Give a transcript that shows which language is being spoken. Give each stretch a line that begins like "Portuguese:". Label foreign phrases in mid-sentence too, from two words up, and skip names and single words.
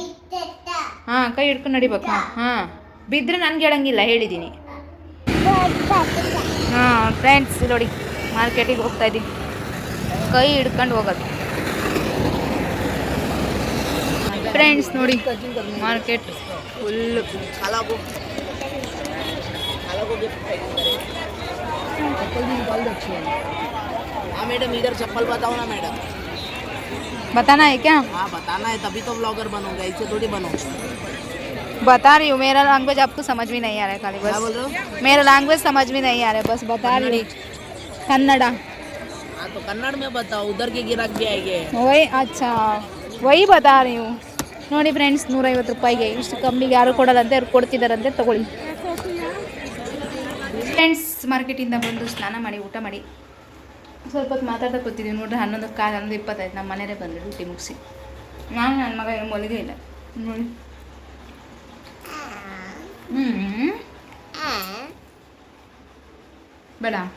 Kannada: ಕೈ ಹಿಡ್ಕೊಂಡು ನಡಿಬೇಕು. ಬಿದ್ದರೆ ನನಗೆ ಹೇಳಂಗಿಲ್ಲ, ಹೇಳಿದ್ದೀನಿ. ಫ್ರೆಂಡ್ಸ್, ನೋಡಿ ಮಾರ್ಕೆಟಿಗೆ ಹೋಗ್ತಾ ಇದ್ದೀನಿ. ಕೈ ಹಿಡ್ಕೊಂಡು ಹೋಗೋದು. ಫ್ರೆಂಡ್ಸ್, ನೋಡಿ
English: market full.
Hindi: मैडम इधर चप्पल बताओ ना मैडम. बताना है क्या? हाँ बताना है, तभी तो ब्लॉगर बनूंगा, ऐसे थोड़ी बनूंगा. बता रही हूँ. मेरा लैंग्वेज आपको समझ में नहीं आ रहा है. खाली बस. क्या बोल रहे हो? मेरा लैंग्वेज समझ में नहीं आ रहा है, बस बता रही हूँ. कन्नड़ा. हाँ तो कन्नड़ में बताओ, उधर के गिराक भी आएंगे. वही, अच्छा वही बता रही हूँ.
Kannada: ನೋಡಿ ಫ್ರೆಂಡ್ಸ್, 150 ರೂಪಾಯಿಗೆ ಇಷ್ಟು ಕಮ್ಮಿಗೆ ಯಾರು ಕೊಡೋದಂತೆ, ಅವ್ರು ಕೊಡ್ತಿದ್ದಾರಂತೆ, ತಗೊಳ್ಳಿ. ಫ್ರೆಂಡ್ಸ್, ಮಾರ್ಕೆಟಿಂದ ಬಂದು ಸ್ನಾನ ಮಾಡಿ ಊಟ ಮಾಡಿ ಸ್ವಲ್ಪ ಹೊತ್ತು ಮಾತಾಡ್ತಾ ಕೂತಿದ್ದೀವಿ. ನೋಡ್ರಿ 11:25 ನಮ್ಮ ಮನೆಯವರೇ ಬಂದರು ಡ್ಯೂಟಿ ಮುಗಿಸಿ. ನಾನು ನನ್ನ ಮಗ ಏನು ಮಲಗೇ ಇಲ್ಲ ನೋಡಿ. ಬೇಡ.